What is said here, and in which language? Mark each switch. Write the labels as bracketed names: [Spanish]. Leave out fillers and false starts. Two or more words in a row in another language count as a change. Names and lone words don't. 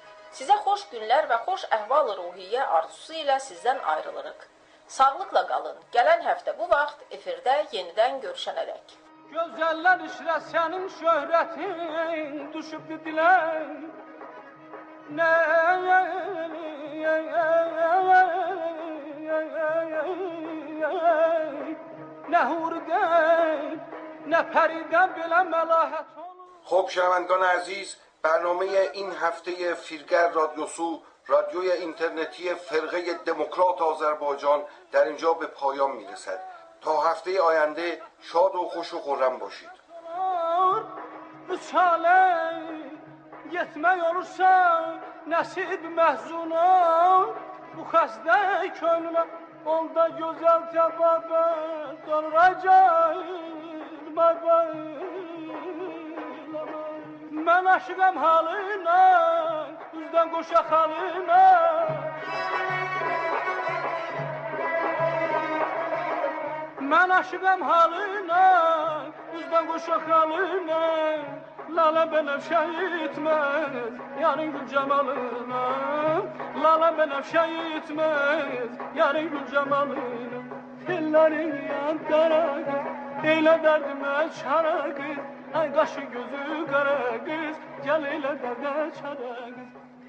[Azerbaijani] Sizə xoş günlər və xoş əhval-ruhiyyə arzusu ilə sizdən ayrılırıq. Sağlıqla qalın. Gələn həftə bu vaxt efirdə yenidən görüşənədək. Gözəller işrə sənin şöhrətin düşüb dilən. [Turkish] Ne hurden ne periden bile melahat olur. [Persian] خب شنوندگان عزیز، برنامه این هفته فیلگر رادیوسو، رادیوی اینترنتی فرقه دموکرات آذربایجان در اینجا به پایان میرسد. تا هفته آینده شاد و خوش و خرم باشید. [Azerbaijani] Yetmək olursa nəsib məhzuna, bu xəstə könlünə onda gözəl təbabət qalıracaq mən aşıqam halına, üzdən qoşa xalına. Mən aşıqam halına, üzdən qoşa xalına. [Turkish] Lala benefşe itmez yarın gül cemalına. Lala benefşe itmez yarın gül cemalına. Tellerin yan kara kız, eyle derdime çara kız. Ay kaşı gözü kara kız, gel eyle derde çara kız.